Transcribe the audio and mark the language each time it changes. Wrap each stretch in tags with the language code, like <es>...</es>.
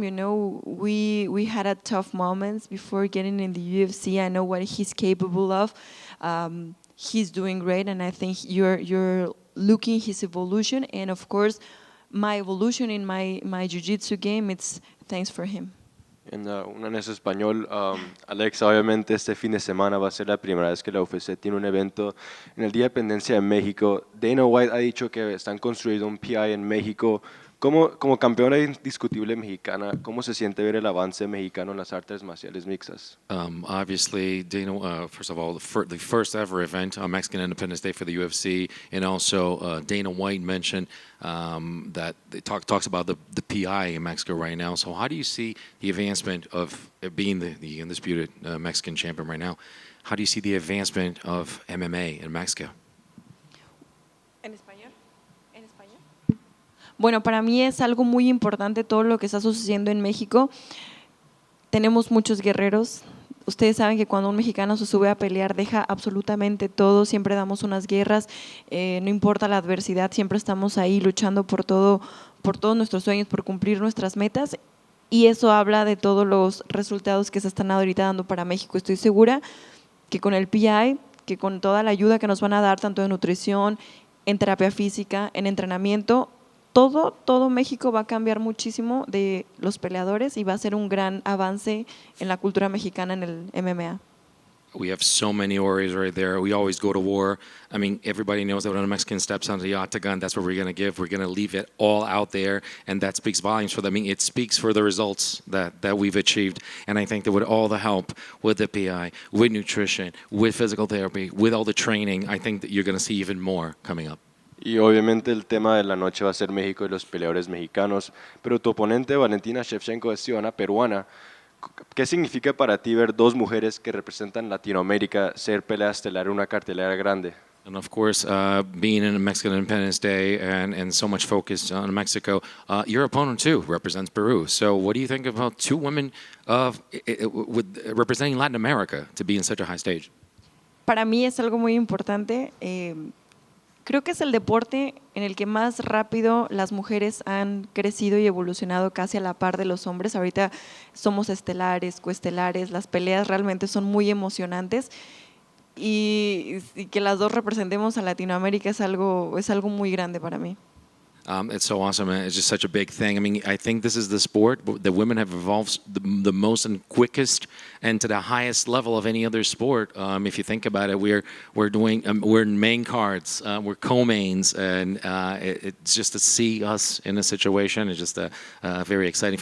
<en>We had a tough moments before getting in the UFC. I know what he's capable of. He's doing great, and I think you're looking his evolution. And of course, my evolution in my jiu-jitsu game. It's thanks for him.</en> <es>En un anexo español, Alexa, obviamente este fin de semana va a ser la primera vez que la UFC tiene un evento en el Día de Independencia de México. Dana White ha dicho que están construyendo un PI en México. Como campeona indiscutible mexicana, ¿cómo se siente ver el avance mexicano en las artes marciales mixtas?</es> <en>Obviously, Dana, first of all, the first ever event on Mexican Independence Day for the UFC, and also Dana White mentioned that it talks about the PI in Mexico right now. So how do you see the advancement of being the undisputed Mexican champion right now? How do you see the advancement of MMA in Mexico?</en> <es>¿En español? ¿En español? Bueno, para mí es algo muy importante todo lo que está sucediendo en México. Tenemos muchos guerreros. Ustedes saben que cuando un mexicano se sube a pelear deja absolutamente todo. Siempre damos unas guerras, no importa la adversidad, siempre estamos ahí luchando por todos nuestros sueños, por cumplir nuestras metas. Y eso habla de todos los resultados que se están ahorita dando para México. Estoy segura que con el PI, que con toda la ayuda que nos van a dar, tanto en nutrición, en terapia física, en entrenamiento, todo México va a cambiar muchísimo de los peleadores y va a ser un gran avance en la cultura mexicana en el MMA.</es> <en>We have so many warriors right there. We always go to war. I mean, everybody knows that when a Mexican steps onto the octagon, that's what we're going to give. We're going to leave it all out there, and that speaks volumes for them. I mean, it speaks for the results that we've achieved. And I think that with all the help, with the PI, with nutrition, with physical therapy, with all the training, I think that you're going to see even more coming up.</en> <es>Y obviamente el tema de la noche va a ser México y los peleadores mexicanos, pero tu oponente Valentina Shevchenko es ciudadana peruana. ¿Qué significa para ti ver dos mujeres que representan Latinoamérica ser pelea estelar en una cartelera grande?</es> <en>And of course, being in a Mexican Independence Day and so much focus on Mexico, your opponent too represents Peru. So what do you think about two women representing Latin America to be in such a high stage?</en> <es>Para mí es algo muy importante. Creo que es el deporte en el que más rápido las mujeres han crecido y evolucionado casi a la par de los hombres. Ahorita somos estelares, coestelares, las peleas realmente son muy emocionantes y que las dos representemos a Latinoamérica es algo muy grande para mí.</es> <en>It's so awesome. It's just such a big thing. I mean, I think this is the sport that women have evolved the most and quickest and to the highest level of any other sport. If you think about it, we're in main cards, we're co-mains, and it's just to see us in a situation is just a very exciting.</en>